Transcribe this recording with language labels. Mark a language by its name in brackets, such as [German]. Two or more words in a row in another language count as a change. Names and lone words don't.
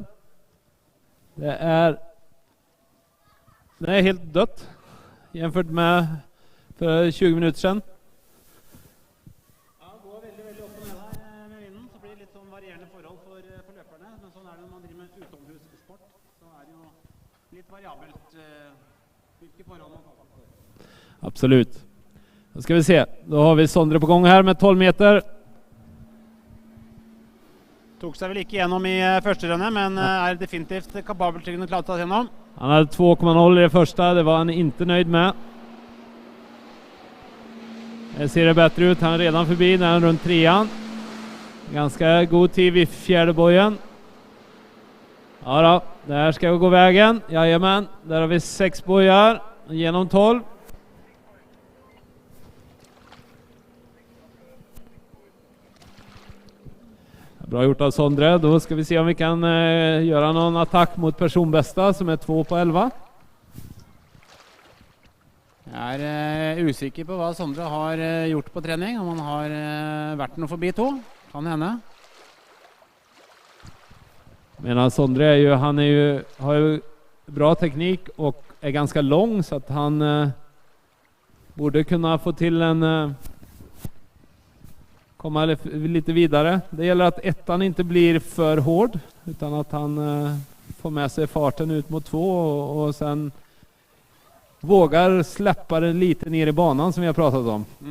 [Swedish] Det är helt dött jämfört med för 20 minuter sedan. [Norwegian] Ja, går veldig opp og ned her med vinden, så blir det litt sånn varierende forhold for løperne. Men sånn er det når man driver med utomhussport. Så er det jo litt variabelt hvilke forhold man tar for. [Swedish] Absolut. Då ska vi se. Då har vi Sondre på gång här med 12 meter. [Norwegian] Tok seg vel ikke gjennom i første rennet, men er definitivt kapabel til å klare å ta gjennom. [Swedish] Han hade 2,0 i det första, det var han inte nöjd med. Det ser det bättre ut, han är redan förbi när han är runt 3:an. Ganska god tid vid fjärde bojen. Ja då, det här ska gå vägen. Jajamän, där har vi 6 bojar genom 12. Bra gjort av Sondre. Då ska vi se om vi kan göra någon attack mot personbästa som är 2 på 11. [Norwegian] Jeg er usikker på hva Sondre har gjort på trening, om han har vært noe forbi 2. Kan hende. [Swedish] Men Sondre har ju bra teknik och är ganska lång så att han borde kunna få till en komma lite vidare. Det gäller att ettan inte blir för hård utan att han får med sig farten ut mot 2 och sen vågar släppa den lite ner i banan som vi har pratat om.